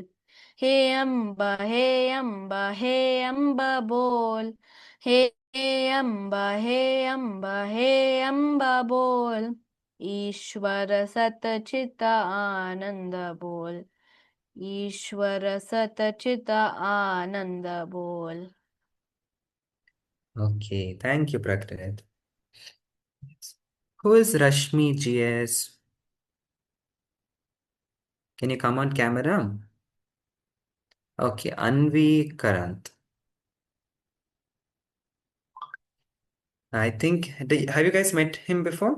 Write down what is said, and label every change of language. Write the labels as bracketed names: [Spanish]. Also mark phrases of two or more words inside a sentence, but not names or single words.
[Hindi] हे अम्बा हे अम्बा हे अम्बा बोल. हे अम्बा हे अम्बा हे अम्बा बोल. ईश्वर सतचित आनंद बोल. ईश्वर सतचित आनंद बोल. [English] Okay, thank you, Prakrit. Who is Rashmi GS? Can you come on camera? Okay, Anvi Karant. I think, have you guys met him before?